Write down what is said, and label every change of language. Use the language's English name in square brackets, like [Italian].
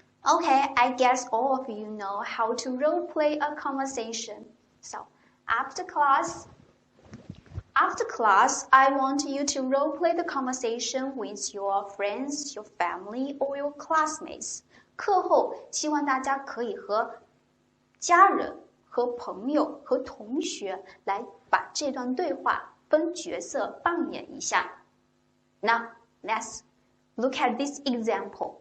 [English] Okay, I guess all of you know how to role play a conversation. So, after class, I want you to role play the conversation with your friends, your family, or your classmates. [Chinese] 课后，希望大家可以和家人、和朋友、和同学来把这段对话分角色扮演一下。 [English] Now, let's look at this example.